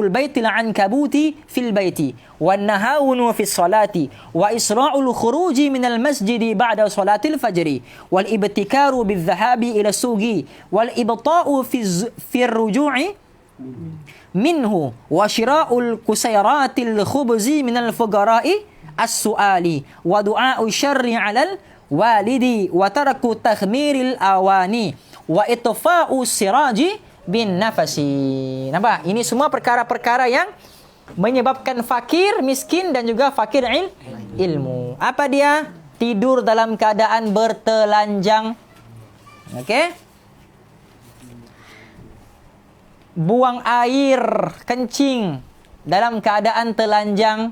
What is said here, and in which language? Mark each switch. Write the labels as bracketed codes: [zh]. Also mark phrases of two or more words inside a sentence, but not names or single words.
[ar] بيت العنكبوت في البيت والتهاون في الصلاة وإسراع الخروج من المسجد بعد صلاة الفجر والابتكار بالذهاب إلى السوق والإبطاء في الرجوع منه وشراء كسيرات الخبز من الفقراء السؤال والدعاء بالشر على الولد وترك تخمير الأواني وإطفاء السراج بالنفس. Nampak? [ms] Ini semua perkara-perkara yang menyebabkan fakir, miskin dan juga fakir ilmu. Apa dia? Tidur dalam keadaan bertelanjang. Okey? Buang air kencing dalam keadaan telanjang.